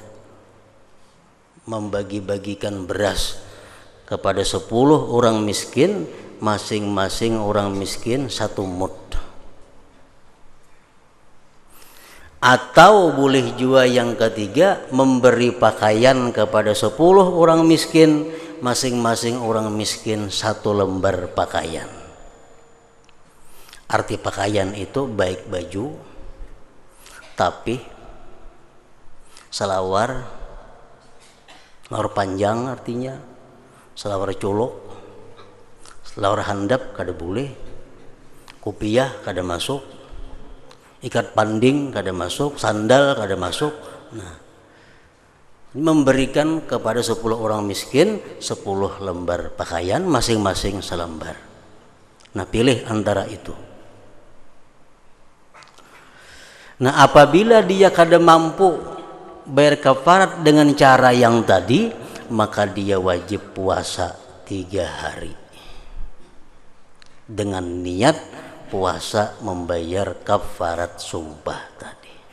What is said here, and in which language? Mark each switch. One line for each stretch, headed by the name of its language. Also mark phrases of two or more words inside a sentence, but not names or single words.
Indonesian: Membagi-bagikan beras kepada 10 orang miskin, masing-masing orang miskin 1 mud. Atau boleh juga yang ketiga, memberi pakaian kepada 10 orang miskin, masing-masing orang miskin 1 lembar pakaian. Arti pakaian itu baik baju, tapi selawar panjang artinya, selawar colok,
Banjar: selawar handap kada boleh, kopiah kada masuk, ikat panding kada masuk, sandal kada masuk.
Indonesian: Nah, memberikan kepada 10 orang miskin 10 lembar pakaian, masing-masing selembar. Nah, pilih antara itu. Nah, apabila dia kada mampu bayar kafarat dengan cara yang tadi, maka dia wajib puasa 3 hari dengan niat puasa membayar kafarat sumpah tadi.